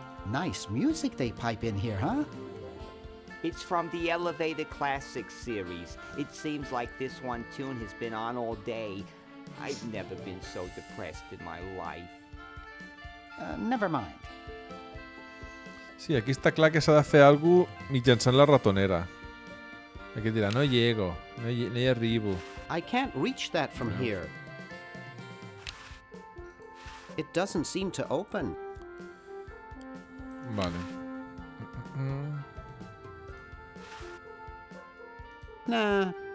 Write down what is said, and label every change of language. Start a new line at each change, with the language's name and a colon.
English: Nice music they pipe in here, huh? It's from the Elevator Classics series. It seems like this one tune has been on all day. I've never been so depressed in my life. Never mind.
Catalan: Sí, aquí està clar que s'ha de fer alguna cosa mitjançant la ratonera. Aquí dirà, no llego, no hi arribo.
English: I can't reach that from here. It doesn't seem to open.
Catalan: Vale.
English: Nah.